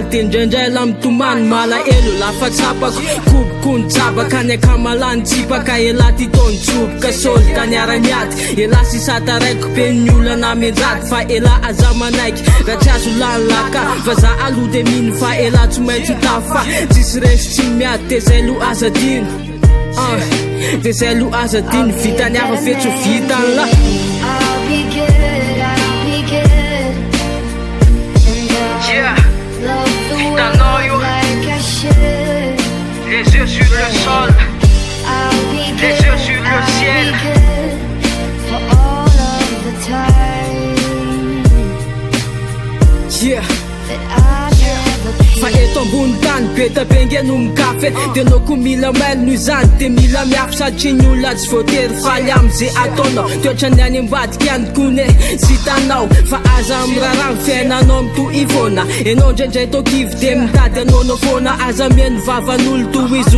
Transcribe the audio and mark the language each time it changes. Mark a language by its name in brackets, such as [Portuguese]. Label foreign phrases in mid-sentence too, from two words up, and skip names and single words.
[Malagasy] de indraindray la mitomany mala elo lafa tsapako koboko ny jabaka ny akamalany tsipaka ela ty taony tsoboka sôly tany ara-miady ela sisata raiko be ny olana menjady fa ela aza manaiky raha tsy azo lany laka fa za aloha de mino fa ela tsy maintsy tafa tsisy resy tsy miady de zay lo aza dino de zay lo aza dino vitany afa fetsy vitany la [English] I'll be good, I'll be good. And Yeah, love the world I know you. like I should. [French] Les yeux sur le sol, [English] I'll be [French] les [English] good, [French] yeux sur le ciel. [English] I'll be good for all of the time yeah that I never [Malagasy] fa eto ambony tany be tabengy no mikafe de noko mila mailo noho izany de mila miafy satria ny olona tsy voatery faly am'izay ataonao toetra ny any ambadika any kone sy hitanao fa aza miraharaha ny fiainanao mito ivona enao indraindray tokivy de mitady anaonao foana aza mihaino vavan'olo toy izy